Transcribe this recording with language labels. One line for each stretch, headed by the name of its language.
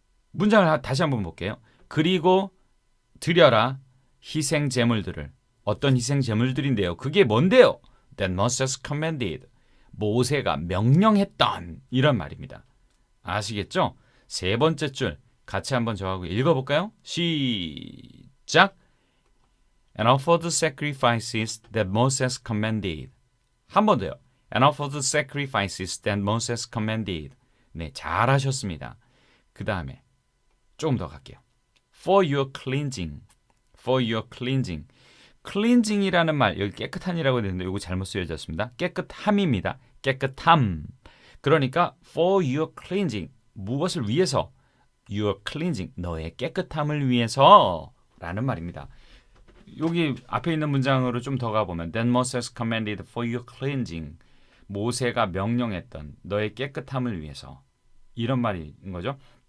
Korean: 문장을 다시 한번 볼게요. 그리고 드려라 희생 제물들을. 어떤 희생 제물들인데요. 그게 뭔데요?
English: That Moses commanded.
Korean: 모세가 명령했던 이런 말입니다. 아시겠죠? 세 번째 줄 같이 한번 저하고 읽어볼까요? 시작.
English: And offered sacrifices that Moses commanded.
Korean: 한 번 더요.
English: And offered sacrifices that Moses commanded.
Korean: 네, 잘하셨습니다. 그 다음에 조금 더 갈게요.
English: For your cleansing. For your cleansing.
Korean: cleansing이라는 말, 여기 깨끗한이라고 되는데 이거 잘못 쓰여졌습니다. 깨끗함입니다. 깨끗함. 그러니까
English: for your cleansing.
Korean: 무엇을 위해서?
English: Your cleansing.
Korean: 너의 깨끗함을 위해서 라는 말입니다. 여기 앞에 있는 문장으로 좀 더 가보면
English: Then Moses commanded for your cleansing.
Korean: 모세가 명령했던 너의 깨끗함을 위해서. 이런 말인 거죠.